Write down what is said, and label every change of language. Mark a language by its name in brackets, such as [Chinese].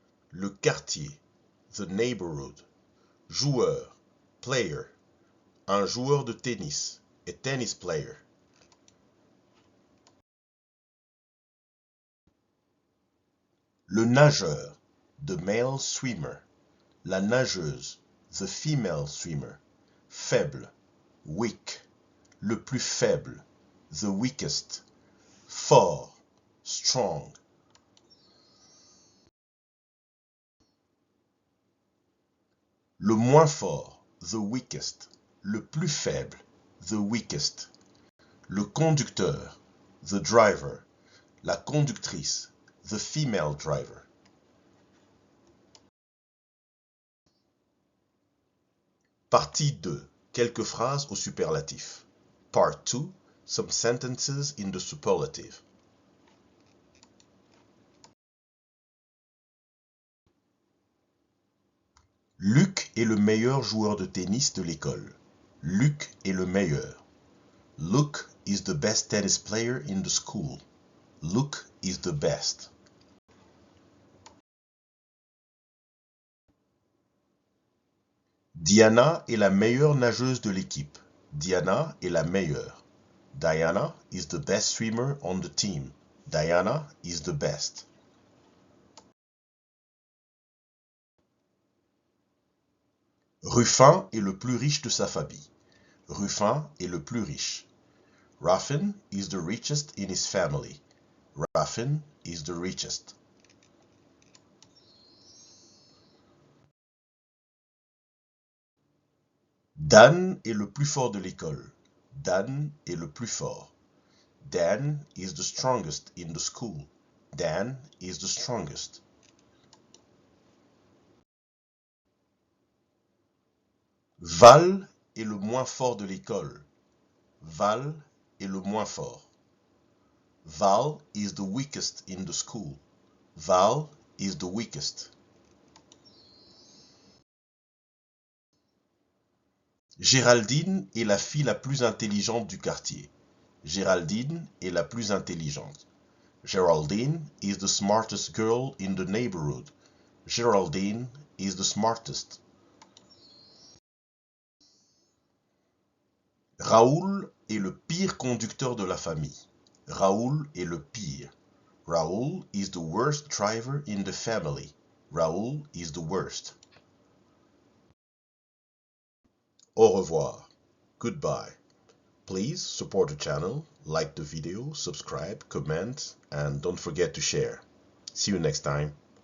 [French] Le quartier, [English] the neighborhood. [French] Joueur, player. Un joueur de tennis, [English] a tennis player. [French] Le nageur, [English] the male swimmer. [French] La nageuse, [English] the female swimmer. [French] Faible, weak. Le plus faible, [English] the weakest. [French] Fort, strong. Le moins fort, [English] the weakest. [French] Le plus faible, the weakest. Le conducteur, [English] the driver. [French] La conductrice, [English] the female driver. [French] Partie 2. Quelques phrases au superlatif. [English] Part 2. Some sentences in the superlative. [French] Luc est le meilleur joueur de tennis de l'école. Luc est le meilleur. [English] Luke is the best tennis player in the school. Luke is the best. [French] Diana est la meilleure nageuse de l'équipe. Diana est la meilleure. [English] Diana is the best swimmer on the team. Diana is the best. [French] Ruffin est le plus riche de sa famille. Ruffin est le plus riche. [English] Ruffin is the richest in his family. Ruffin is the richest. [French] Dan est le plus fort de l'école. Dan est le plus fort. [English] Dan is the strongest in the school. Dan is the strongest. [French] Val est le moins fort de l'école. Val est le moins fort. [English] Val is the weakest in the school. Val is the weakest. [French] Géraldine est la fille la plus intelligente du quartier. Géraldine est la plus intelligente. [English] Geraldine is the smartest girl in the neighborhood. Geraldine is the smartest. [French] Raoul est le pire conducteur de la famille. Raoul est le pire. [English] Raoul is the worst driver in the family. Raoul is the worst. [French] Au revoir. [English] Goodbye. Please support the channel, like the video, subscribe, comment, and don't forget to share. See you next time.